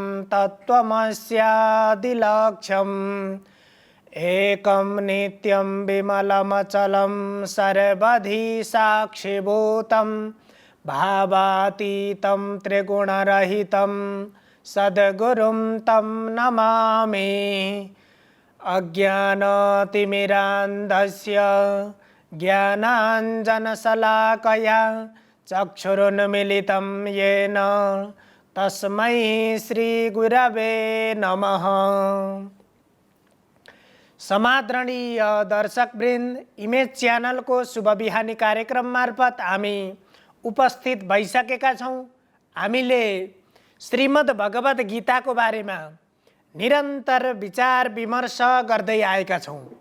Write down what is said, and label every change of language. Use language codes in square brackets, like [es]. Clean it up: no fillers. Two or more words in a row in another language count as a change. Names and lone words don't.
[sa] तत्त्वमस्यादिलक्ष्यम् एकं नित्यं विमलमचलं सर्वधि साक्षिभूतं भावातीतं त्रिगुणरहितं सद्गुरुं तं नमामि। अज्ञानतिमिरान्धस्य ज्ञानाञ्जनशलाकया चक्षुरुन्मीलितं येन तस्मै श्रीगुरवे नमः। [ne] समादरणीय दर्शकवृन्द, इमेज च्यानलको शुभ बिहानी कार्यक्रम मार्फत हामी उपस्थित भइसकेका छौँ। हामीले श्रीमद् भगवत गीताको बारेमा निरन्तर विचार विमर्श गर्दै आएका छौँ।